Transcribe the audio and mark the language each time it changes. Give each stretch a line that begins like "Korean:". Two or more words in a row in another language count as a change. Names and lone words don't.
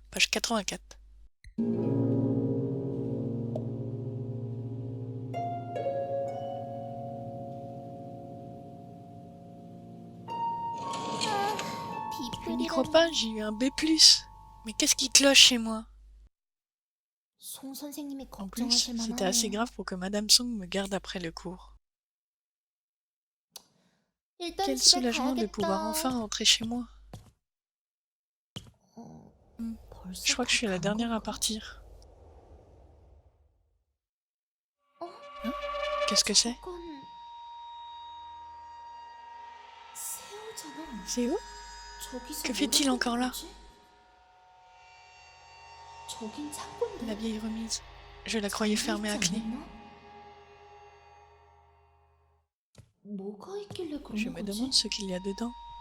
French: Page 84. Je n'y crois pas, j'ai eu un B+. Mais qu'est-ce qui cloche chez moi?
Korean: 송 선생님이
French: En plus,
Korean: 걱정하실
French: c'était assez
Korean: 만하네요.
French: grave pour que Madame Song me garde après le cours.
Korean: 일단
French: Quel
Korean: 집에
French: soulagement de pouvoir
Korean: 가야겠다.
French: enfin rentrer chez moi.
Korean: 벌써
French: Je crois que je suis la
Korean: 간
French: dernière à
Korean: 건가?
French: partir.
Korean: 어?
French: Hein? Qu'est-ce que c'est?
Korean: 저건 새우잖아.
French: C'est où?
Korean: 저기서
French: Que fait-il encore là?
Korean: 뭐지? 저긴 창고인데.
French: La vieille remise. Je la croyais fermée à clé.
Korean: 뭐가 있길래 그런
French: Je me
Korean: 거지?
French: demande ce qu'il y a dedans.